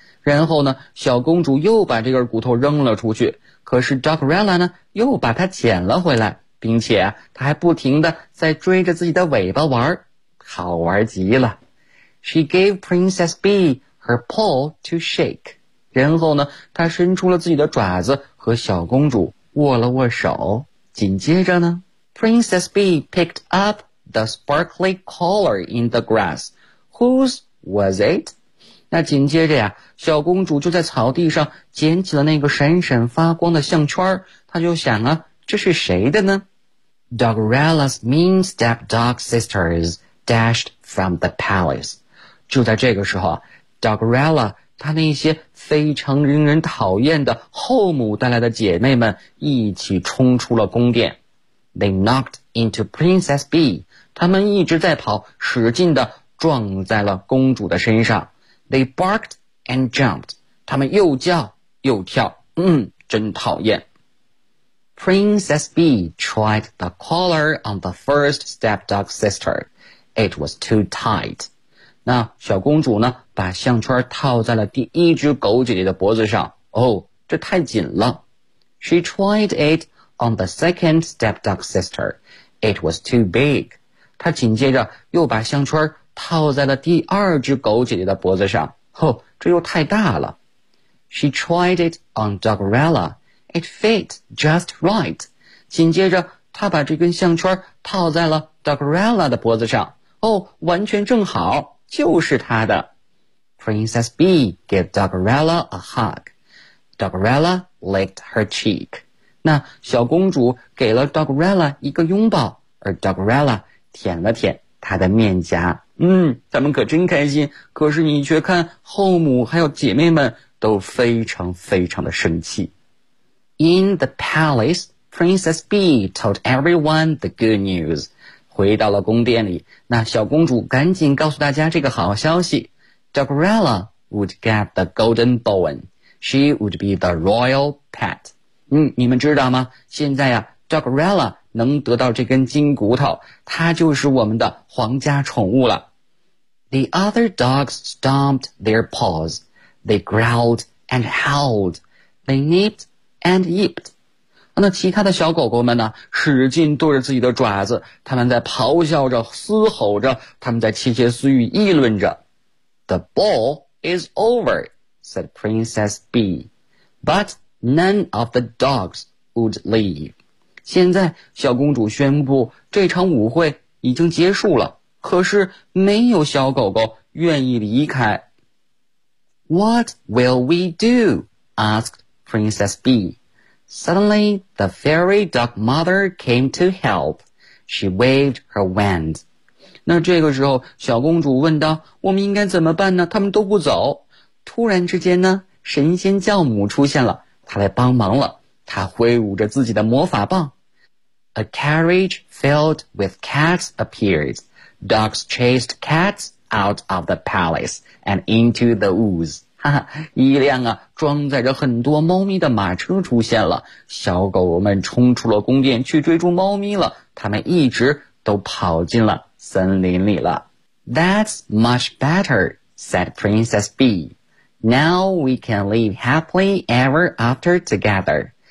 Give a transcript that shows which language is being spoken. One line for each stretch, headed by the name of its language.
Chinese: 然后呢，小公主又把这根骨头扔了出去，可是 Doggerella 呢，又把它捡了回来，并且啊，她还不停地在追着自己的尾巴玩，好玩极了。
English: She gave Princess Bee her paw to shake.
Chinese: 然后呢他伸出了自己的爪子和小公主握了握手。紧接着呢
English: Princess Bee picked up the sparkly collar in the grass. Whose was it?
Chinese: 那紧接着呀小公主就在草地上捡起了那个闪闪发光的项圈，她就想啊，这是谁的呢？
English: Doggerella's mean stepdog sisters dashed from the palace.
Chinese: 就在这个时候啊， Dogrella 她那些非常令人讨厌的后母带来的姐妹们一起冲出了宫殿。
English: They knocked into Princess Bee.
Chinese: 她们一直在跑，使劲地撞在了公主的身上。
English: They barked and jumped.
Chinese: 她们又叫又跳，真讨厌。
English: Princess Bee tried the collar on the first stepdog sister. It was too tight.
Chinese: 那小公主呢，把项圈套在了第一只狗姐姐的脖子上。哦，这太紧了。
English: She tried it on the second stepdog sister. It was too big.
Chinese: 她紧接着又把项圈套在了第二只狗姐姐的脖子上。哦，这又太大了。
English: She tried it on Dogrella. It fit just right.
Chinese: 紧接着他把这根项圈套在了 Dogrella 的脖子上。哦，完全正好，就是他的。
English: Princess Bee gave Dogrella a hug. Dogrella licked her cheek.
Chinese: 那小公主给了 Dogrella 一个拥抱，而 Dogrella 舔了舔她的面颊。咱们可真开心，可是你却看后母还有姐妹们都非常非常的生气。
English: In the palace, Princess Bee told everyone the good news.
Chinese: 回到了宫殿里，那小公主赶紧告诉大家这个好消息。
English: Dogrella would get the golden bone. She would be the royal pet.
Chinese: 你们知道吗？现在Dogrella 能得到这根金骨头，她就是我们的皇家宠物了。
English: The other dogs stomped their paws. They growled and howled. They nipped. And yipped.
Chinese: 那其他的小狗狗们呢，使劲跺着自己的爪子，他们在咆哮着，嘶吼着，他们在窃窃私语，议论着。
English: The ball is over, said Princess Bee. But none of the dogs would leave.
Chinese: 现在小公主宣布这场舞会已经结束了，可是没有小狗狗愿意离开。
English: What will we do? Asked Princess Bee. Suddenly, the fairy dog mother came to help. She waved her wand.
Chinese: 那这个时候，小公主问道，我们应该怎么办呢？他们都不走。突然之间呢，神仙教母出现了，她来帮忙了。她挥舞着自己的魔法棒。
English: A carriage filled with cats appeared. Dogs chased cats out of the palace and into the woods.
Chinese: 哈哈，一辆啊装载着很多猫咪的马车出现了，小狗们冲出了宫殿去追逐猫咪了，它们一直都跑进了森林里了。
English: That's much better, said Princess Bee. Now we can live happily ever after together.